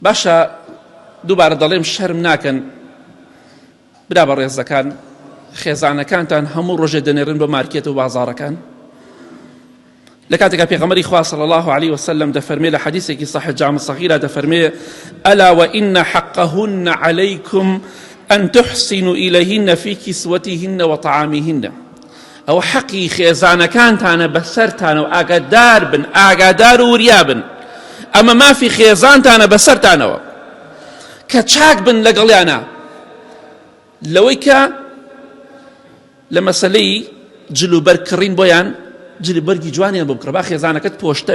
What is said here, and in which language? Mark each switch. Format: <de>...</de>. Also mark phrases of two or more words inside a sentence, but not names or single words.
<ckb>باشە دووبارە دەڵێم شەرم ناکەن برا بە ڕێزەکان خێزانەکانتان هەموو ڕۆژێ دەنێڕن بە مارکێت و بازاڕەکان لە کاتێکا پێغەمبەری خوا</ckb> <ar>صلی الله عليه وسلم</ar> <ckb>دەفەرمێ لە حەدیثێکی صحیح جامع صغیرە دەفەرمێ</ckb> <ar>ألا وإن حقهن عليكم أن تحسنوا إليهن في كسوتهن وطعامهن أو</ar> <ckb>حقي خێزانەکانتانە بەسەرتانە و ئاگادار بن ئاگادار و وریا بن ئەمە مافی خێزانتانە بەسەرتانەوە کە چاک بن لەگەڵیانە لەوەی کە لە مەسەلەی جلوبەرکڕین بۆیان جلوبەرگی جوانیان بۆ بکڕە با خێزانەکەت پۆشتە</ckb>